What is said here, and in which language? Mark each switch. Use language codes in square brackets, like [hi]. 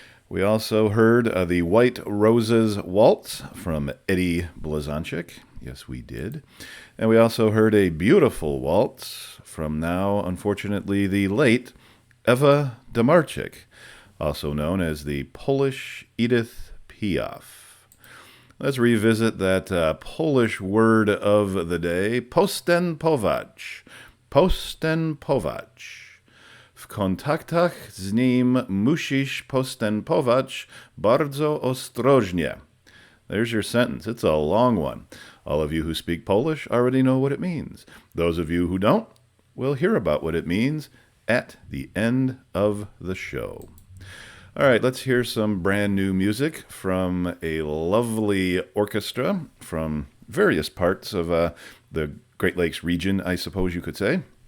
[en] We also heard the White Roses Waltz from Eddie Blazonczyk. Yes, we did. And we also heard a beautiful waltz from now, unfortunately, the late Eva Dynabrass, also known as the Polish Edith Piaf. Let's revisit that Polish word of the day, postępować. [pl] Postępować. W kontaktach z nim musisz postępować bardzo ostrożnie. [en] There's your sentence. It's a long one. All of you who speak Polish already know what it means. Those of you who don't will hear about what it means at the end of the show. All right, let's hear some brand new music from a lovely orchestra from various parts of the Great Lakes region, I suppose you could say.